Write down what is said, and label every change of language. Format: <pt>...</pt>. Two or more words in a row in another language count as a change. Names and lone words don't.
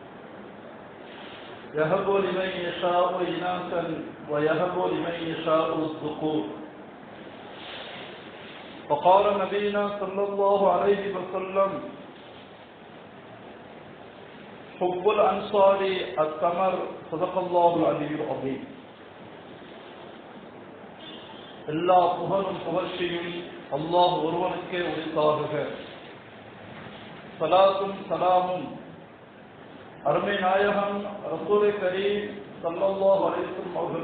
<ar>يهب لمن يشاء إناثا ويهب لمن يشاء الذكور وقال نبينا صلى الله عليه وسلم حب الأنصار الثمر صدق الله العلي العظيم</ar> <ta>எல்லா புகழும் புகழ்ச்சியும் அல்லாஹ் ஒருவனுக்கே உரித்தாகுக. ஸலாத்தும் ஸலாமும் அருமை நாயகம்</ta> <ar>رسول كريم صلى الله عليه وسلم</ar> <ta>அவர்கள்</ta>